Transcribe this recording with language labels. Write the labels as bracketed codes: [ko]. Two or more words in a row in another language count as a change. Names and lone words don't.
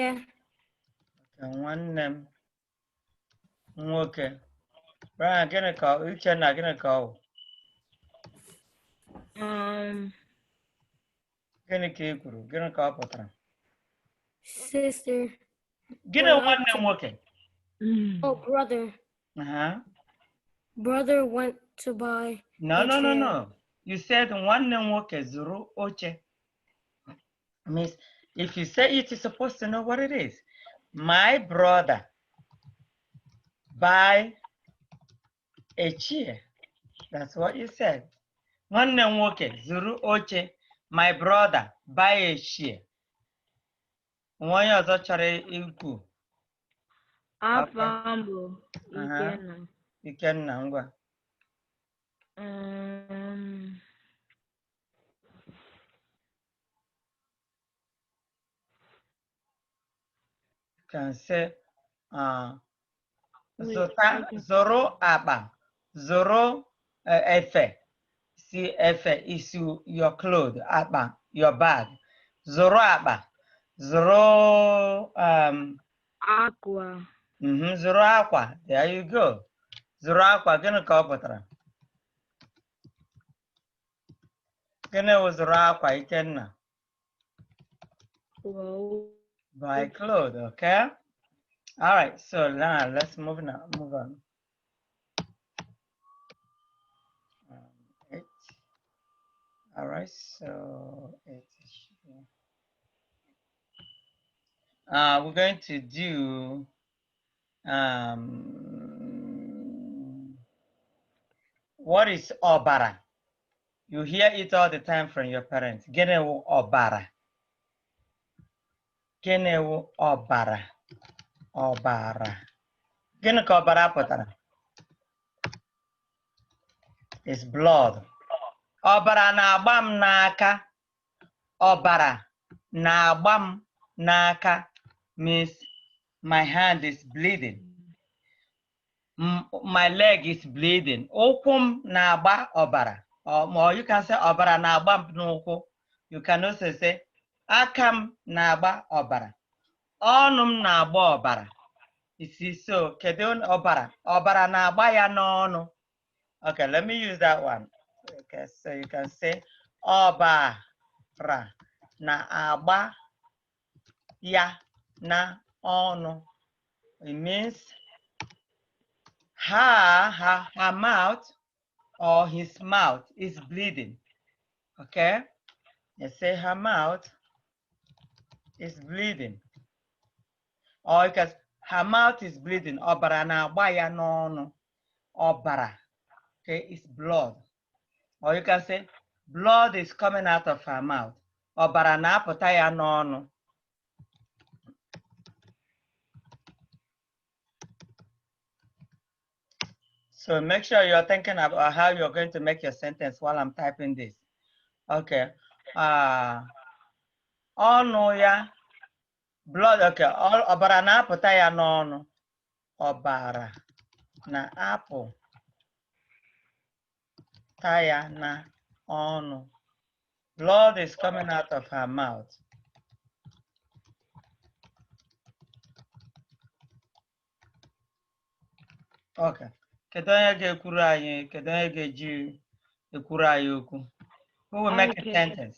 [ig] Nwanne m nwoke. Brian, gịnị ka Uchenna gịnị ka ọ? Gịnị ka ị kwuru? Gịnị ka ọ pụtara? [en] Sister. [ig] Gịnị nwanne m nwoke? [en] Oh, brother. Brother went to buy. No. You said [ig] nwanne m nwoke zụrụ oche. [en] Means if you say it, you're supposed to know what it is. My brother buy a chair. That's what you said. [ig] Nwanne m nwoke zụrụ oche. [en] My brother buy a chair. [ig] Onye ọzọ chọrọ ikwu? Afambo, Ikenna. Ikenna, ngwa. [en] Can say [ig] zụrụ akpa, zụrụ efe. [en] See efe is your clothes, akpa, your bag. [ig] Zụrụ akpa, zụrụ [en] Aqua. [ig] Zụrụ akwa. [en] There you go. [ig] Zụrụ akwa, gịnị ka ọ pụtara? Gịnị wụ zụrụ akwa, Ikenna? [en] Buy clothes, okay? All right, so now let's move on. 8. All right, so 8. We're going to do what is obara? You hear it all the time from your parents. [ig] Gịnị wụ obara? Gịnị wụ obara? Obara. Gịnị ka ọbara pụtara? [en] It's blood. [ig] Ọbara na-agba m n'aka. Ọbara na-agba m n'aka [en] means my hand is bleeding. My leg is bleeding. [ig] Ụkwụ m na-agba ọbara. [en] Or you can say [ig] ọbara na-agba m n'ụkwụ. [en] You can also say [ig] aka m na-agba ọbara. Ọnụ m na-agba ọbara. [en] You see, so [ig] kedu ọbara? Ọbara na-agba ya n'ọnụ. [en] Okay, let me use that one. Okay, so you can say [ig] ọbara na-agba ya n'ọnụ. [en] It means her mouth or his mouth is bleeding. Okay, you say her mouth is bleeding. Or because her mouth is bleeding. [ig] Ọbara na-agba ya n'ọnụ. Ọbara, [en] okay, it's blood. Or you can say blood is coming out of her mouth. [ig] Ọbara na-apụta ya n'ọnụ. [en] So make sure you're thinking about how you're going to make your sentence while I'm typing this. Okay. [ig] Ọnụ ya, [en] blood, okay. [ig] Ọbara na-apụta ya n'ọnụ. Ọbara na-apụta ya n'ọnụ. [en] Blood is coming out of her mouth. Okay. [ig] Kedu onye ga-ekwuru anyị? Kedu onye ga-eji ekwuru anyị okwu? [en] Who will make a sentence?